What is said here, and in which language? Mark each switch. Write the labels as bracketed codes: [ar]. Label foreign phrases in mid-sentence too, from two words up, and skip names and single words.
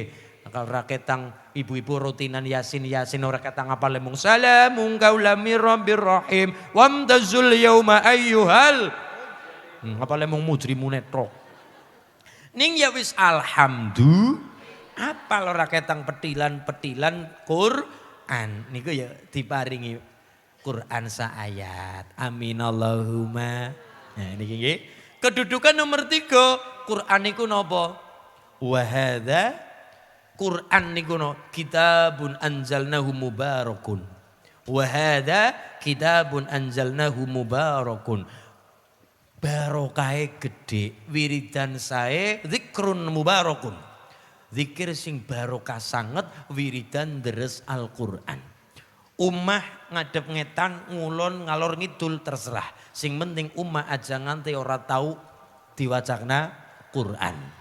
[jv] Ora ketang ibu-ibu rutinan yasin ora ketang apa lemung [ar] سلام قولا من رب رحيم وامتازوا اليوم أيها [jv] apa lemung mujrimun netro ning ya wis alhamdulillah apal ora ketang petilan Quran niku ya diparingi Quran saayat [ar] آمين اللهم. [jv] Nah niki nggih kedudukan nomor 3 Quran niku napa wa hadza Quran niku no [ar] كتاب أنزلناه مبارك. وهذا كتاب أنزلناه مبارك. [jv] Barokahe gede, wiridan sae [ar] ذكر مبارك. [jv] Zikir sing barokah sanget wiridan deres Al-Qur'an. Ummah ngadep ngetan ngulon ngalor ngidul terserah. Sing penting ummah aja nganti ora tahu diwacana Quran.